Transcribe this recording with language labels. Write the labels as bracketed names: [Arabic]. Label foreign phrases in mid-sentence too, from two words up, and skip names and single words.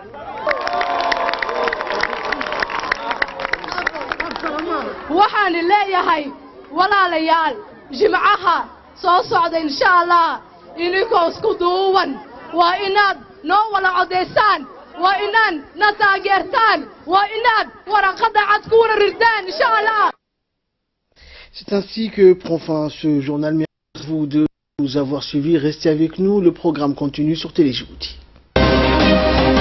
[Somali] waxaan leeyahay walaalayaal jimcaha soo socda [Arabic] إن شاء الله [Somali] idinkoo isku duuban waa inaad noo wada codaysaan waa inaan na taageertaan waa inaad waraqada cad ku wada ridaan [Arabic] إن شاء الله. [French] C'est ainsi que prend fin ce journal. Merci à vous de nous avoir suivis. Restez avec nous. Le programme continue sur Télé Djibouti.